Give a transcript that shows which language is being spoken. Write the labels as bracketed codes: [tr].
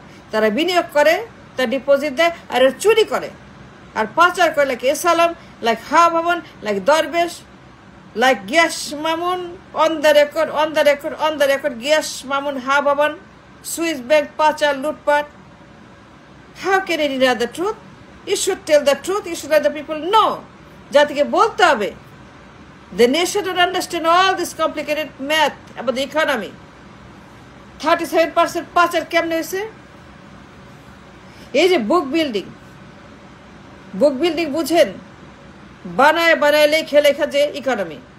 [bn] তারা বিনিয়োগ করে, তার ডিপোজিট দেয়, আর চুরি করে আর পাচার করে, লাইক এসালাম, লাইক হা ভবন, লাইক দরবেশ, like Gias Mamun, [en] on the record [bn] Gias Mamun, হা ভবন, সুইস ব্যাংক পাচার, লুটপাট। [en] How can you deny the truth? You should tell the truth. You should let the people know. [bn] জাতিকে বলতে হবে। [en] The nation don't understand all this complicated math about the economy. [bn] 37% পাচার কেমনে হয়েছে? এই যে বুক বিল্ডিং বুঝেন, বানায় লেখা যে ইকোনমি।